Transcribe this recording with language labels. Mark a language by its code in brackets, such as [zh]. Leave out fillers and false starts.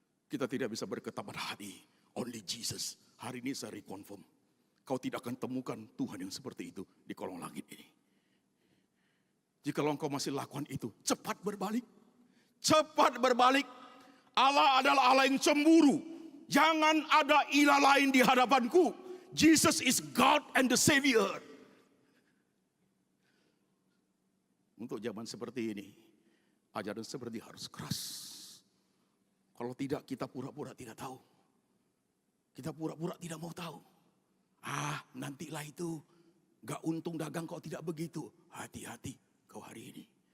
[id] Kita tidak bisa berkata pada hati, [en] only Jesus. [id] Hari ini saya reconfirm, kau tidak akan temukan Tuhan yang seperti itu di kolong langit ini. Jika engkau masih lakukan itu, cepat berbalik. Cepat berbalik. Allah adalah Allah yang cemburu. Jangan ada ilah lain di hadapanku. [en] Jesus is God and the Savior. [id] Untuk zaman seperti ini, Ajaran seperti harus keras. Kalau tidak, kita pura-pura tidak tahu. Kita pura-pura tidak mau tahu. Nantilah itu. Gak untung dagang kau tidak begitu. Hati-hati kau hari ini.